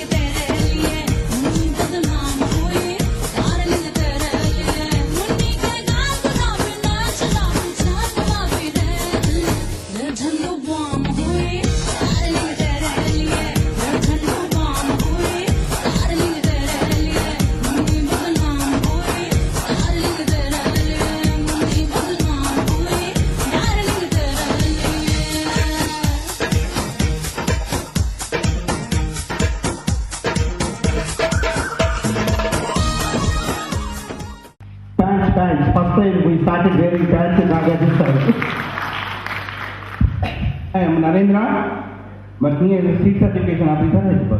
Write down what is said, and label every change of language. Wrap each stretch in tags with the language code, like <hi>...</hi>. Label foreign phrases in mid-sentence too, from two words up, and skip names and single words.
<hi>तेरे लिए मुन्नी बदनाम हुई डार्लिंग तेरे लिए मुन्नी के गाल गुलाबी शराबी चालवा भी रे मैं झंडू बम हुई डार्लिंग तेरे लिए मैं झंडू बम हुई डार्लिंग तेरे लिए मुन्नी बदनाम हुई डार्लिंग तेरे लिए मुन्नी बदनाम हुई डार्लिंग तेरे</hi> <en>Pants. First time we started wearing pants in Nagarjuna sir. I am Narendra, working as a seat certification officer at Hyderabad.</en>